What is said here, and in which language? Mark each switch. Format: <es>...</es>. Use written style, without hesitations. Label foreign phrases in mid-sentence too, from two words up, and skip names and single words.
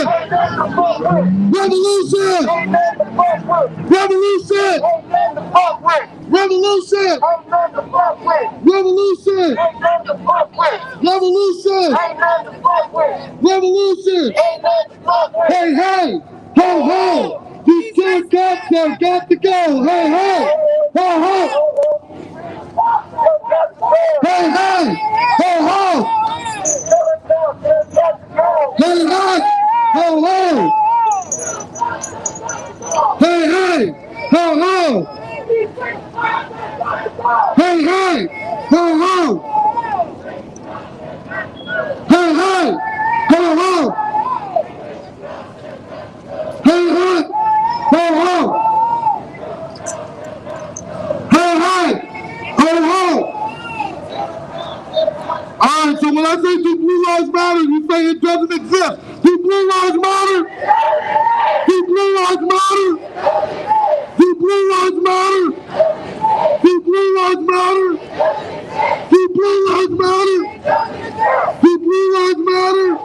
<en>Ain't nothing to fuck with. Revolution! Ain't nothing to fuck with. Revolution! Ain't nothing to fuck with. Revolution! Ain't nothing to fuck with. Revolution! Ain't nothing to fuck with. Revolution! Ain't nothing to fuck with. Revolution! Ain't nothing to fuck with. Hey, hey! Ho, ho! These kids got to go! Hey, hey! Ho, ho! Hey, hey! Ho, ho! Hey, hey! Ho, ho! Hey, hey! Ho, ho! Hey, hey! Ho, ho! Hey, hey! Ho, ho! Hey, hey! Ho, ho! Hey, hey! Ho, ho! All right, so when I say do Blue Lives Matter, you say it doesn't exist. Do Blue Lives Matter? Do Blue Lives Matter? Do Blue Lives Matter? Do Blue Lives Matter? Do Blue Lives Matter? Do Blue Lives Matter?</en>